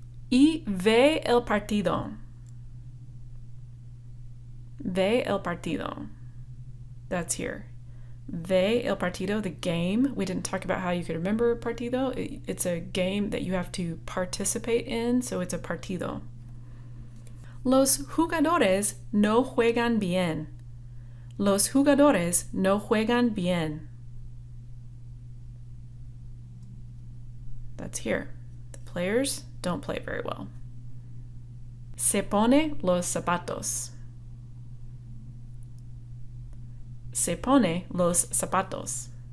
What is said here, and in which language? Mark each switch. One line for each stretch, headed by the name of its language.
Spanish: Y ve el partido. Ve el partido.
English: That's here.
Spanish: Ve el partido,
English: the game. We didn't talk about how you could remember partido. It's a game that you have to participate in, so it's a partido.
Spanish: Los jugadores no juegan bien. Los jugadores no juegan bien.
English: That's here. The players don't play very well.
Spanish: Se pone los zapatos. Se pone los zapatos.